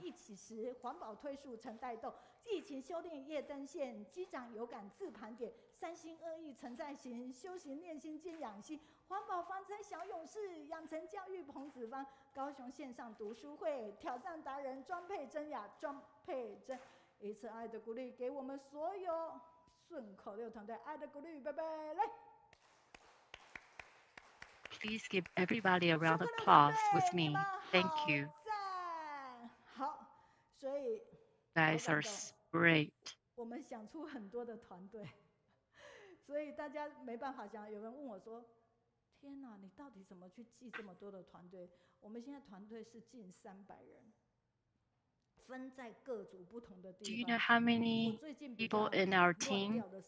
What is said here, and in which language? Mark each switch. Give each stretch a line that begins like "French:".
Chinese: 一起时，环保推速曾带动疫情修炼夜灯线，机长有感自盘点，三心二意曾在行，修行练心兼养心，环保防灾小勇士，养成教育彭子芳，高雄线上读书会，挑战达人庄佩珍雅，庄佩珍，一次爱的鼓励给我们所有顺口溜团队爱的鼓励，拜拜，来。
English: Please give everybody a round of applause with me. Thank you.
Chinese: 好，所以
English: Guys are great.
Chinese: 我们想出很多的团队，所以大家没办法想。有人问我说：“天哪，你到底怎么去记这么多的团队？” 我们现在团队是近300人，分在各组不同的地方。
English: Do you know how many people in our team?